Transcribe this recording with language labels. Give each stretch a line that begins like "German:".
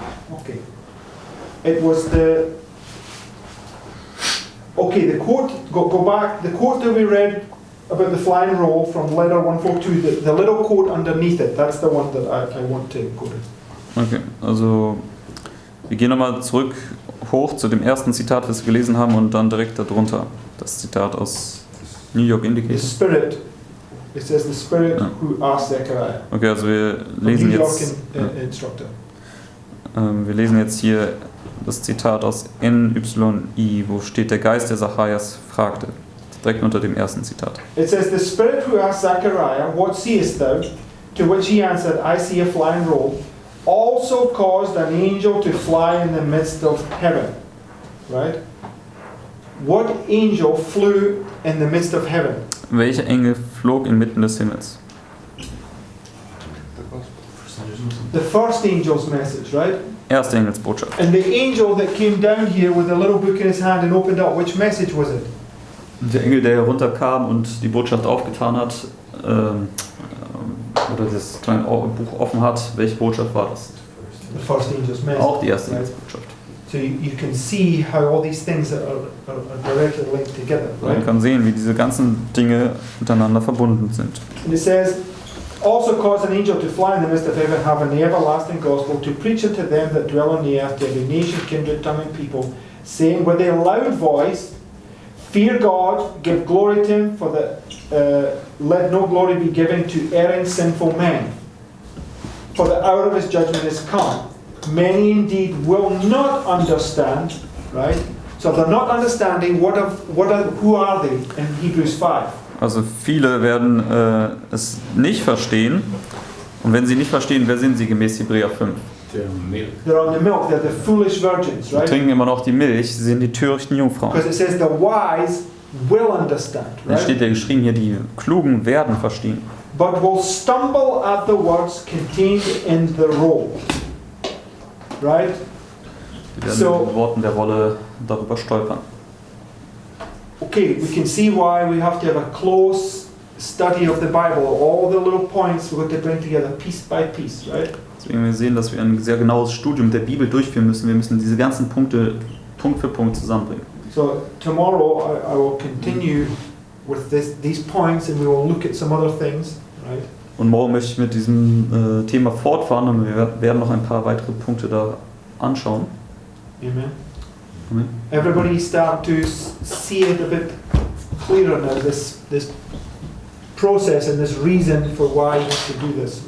English: Okay. It was the quote. Go back. The quote that we read about the flying roll from letter 142. The little quote underneath it. That's the one that I want to quote.
German: Okay, also wir gehen nochmal zurück hoch zu dem ersten Zitat, das wir gelesen haben, und dann direkt darunter das Zitat aus New York
English: The Indicator. Spirit. It says the Spirit who asked Zechariah.
German: Okay, also wir
English: New
German: lesen
English: York
German: jetzt,
English: instructor.
German: wir lesen jetzt hier das Zitat aus NYI, wo steht, der Geist der Zacharias fragte. Direkt unter dem ersten Zitat.
English: It says, the Spirit who asked Zechariah, what seest thou? To which he answered, I see a flying roll, also caused an angel to fly in the midst of heaven. Right? What angel flew in the midst of heaven?
German: Welcher Engel flog inmitten des Himmels?
English: The first angel's message, right?
German: Erste Engelsbotschaft.
English: And the angel that came down here with a little book in his hand and opened up, which message was it?
German: Der Engel, der herunterkam und die Botschaft aufgetan hat, oder das kleine Buch offen hat, welche Botschaft war das?
English: The first angel's message.
German: Auch die erste
English: right?
German: Engelsbotschaft.
English: So you can see how all these things are directly linked together, right?
German: Man kann sehen, wie diese ganzen Dinge miteinander verbunden sind.
English: And it says, also caused an angel to fly in the midst of heaven, having the everlasting gospel, to preach unto them that dwell on the earth, to every nation, kindred, tongue, and people, saying with a loud voice, fear God, give glory to him, for let no glory be given to erring sinful men. For the hour of his judgment is come. Many indeed will not understand, right? So they're not understanding who are they in Hebrews 5.
German: Also viele werden es nicht verstehen. Und wenn sie nicht verstehen, wer sind sie gemäß Hebräer 5?
English: They're on the milk, they're the foolish virgins,
German: Sie
English: right?
German: trinken immer noch die Milch, sie sind die törichten Jungfrauen.
English: Because it says the wise will understand,
German: Da steht
English: right?
German: ja geschrieben hier, die Klugen werden verstehen.
English: But will stumble at the words contained in the roll. Right?
German: Die werden
English: So-
German: mit den Worten der Rolle darüber stolpern.
English: Okay, we can see why we have to have a close study of the Bible. All the little points we're going to bring together piece by piece, right?
German: Deswegen wir sehen, dass wir ein sehr genaues Studium der Bibel durchführen müssen. Wir müssen diese ganzen Punkte Punkt für Punkt zusammenbringen.
English: So tomorrow I will continue with these points and we will look at some other things, right?
German: Und morgen möchte ich mit diesem Thema fortfahren und wir werden noch ein paar weitere Punkte da anschauen. Amen. Amen.
English: Everybody start to see it a bit clearer now, this process and this reason for why you have to do this.